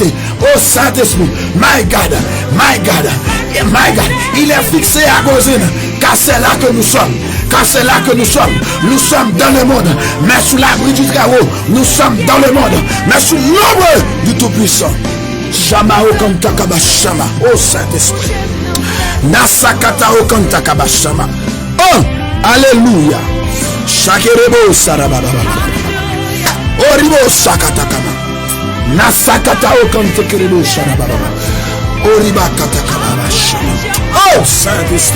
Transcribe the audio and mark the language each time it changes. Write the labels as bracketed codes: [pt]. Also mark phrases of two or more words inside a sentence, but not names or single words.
[fr] Oh Saint-Esprit, [en] my God, my God, my God, [fr] il est fixé à Gozin, car c'est là que nous sommes. Car c'est là que nous sommes dans le monde, mais sous l'abri du Très-Haut, nous sommes dans le monde, mais sous l'ombre du Tout-Puissant. Shama Okantakabashama, oh Saint-Esprit. Nasakata Okantakabashama. Oh, alléluia. Shakerebo Sarababa. Oribo Sakatakama. Nasakata Okantakerebo Sarababa. Oriba Katakabashama. Oh Saint-Esprit.